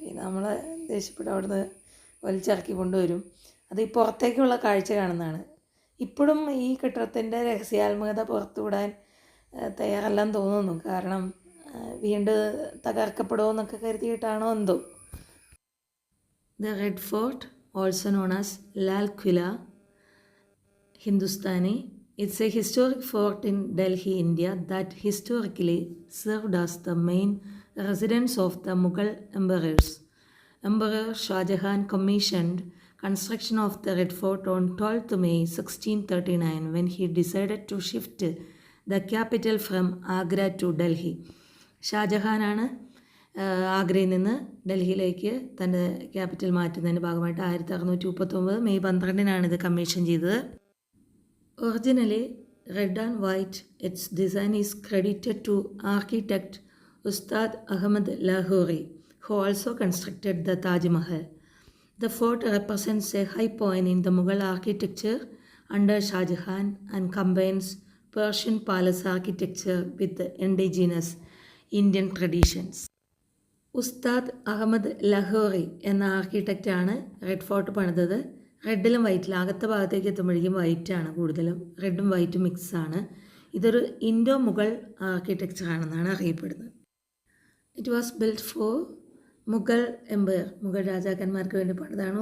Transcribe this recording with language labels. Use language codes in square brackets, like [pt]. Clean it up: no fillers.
[ml] നമ്മളെ ദേഷ്യപ്പെട്ട് അവിടെ നിന്ന് വലിച്ചിറക്കി കൊണ്ടുവരും. അത് ഈ പുറത്തേക്കുള്ള കാഴ്ച കാണുന്നതാണ്. ഇപ്പോഴും ഈ കെട്ടിടത്തിൻ്റെ രഹസ്യാത്മകത പുറത്തുവിടാൻ തയ്യാറല്ലെന്ന് തോന്നുന്നു. കാരണം വീണ്ടും തകർക്കപ്പെടുമെന്നൊക്കെ കരുതിയിട്ടാണോ എന്തോ. [en] The Red Fort, also known as Lal Qila Hindustani, it's a historic fort in Delhi, India that historically served as the main residence of the Mughal emperors. Emperor Shah Jahan commissioned construction of the Red Fort on 12th May 1639 when he decided to shift the capital from Agra to Delhi. [ml] ഷാജഹാനാണ് ആഗ്രയിൽ നിന്ന് ഡൽഹിയിലേക്ക് തൻ്റെ capital മാറ്റുന്നതിൻ്റെ ഭാഗമായിട്ട് 1639 May 12 ഇത് commission ചെയ്തത്. [en] Originally red and white, its design is credited to architect Ustad Ahmad Lahori, who also constructed the Taj Mahal. The fort represents a high point in the Mughal architecture under Shah Jahan and combines Persian palace architecture with the indigenous Indian traditions. [ml] ഉസ്താദ് അഹമ്മദ് ലഹോറി എന്ന ആർക്കിടെക്റ്റാണ് red fort പണിതത്. റെഡിലും വൈറ്റിലും, അകത്തെ ഭാഗത്തേക്ക് എത്തുമ്പോഴേക്കും വൈറ്റാണ് കൂടുതലും, റെഡും വൈറ്റും മിക്സാണ്. ഇതൊരു ഇൻഡോ മുഗൾ ആർക്കിടെക്ചറാണെന്നാണ് അറിയപ്പെടുന്നത്. [en] it was built for Mughal empire, [ml] Mughal രാജാക്കന്മാർക്ക് വേണ്ടി പണിതാണ്.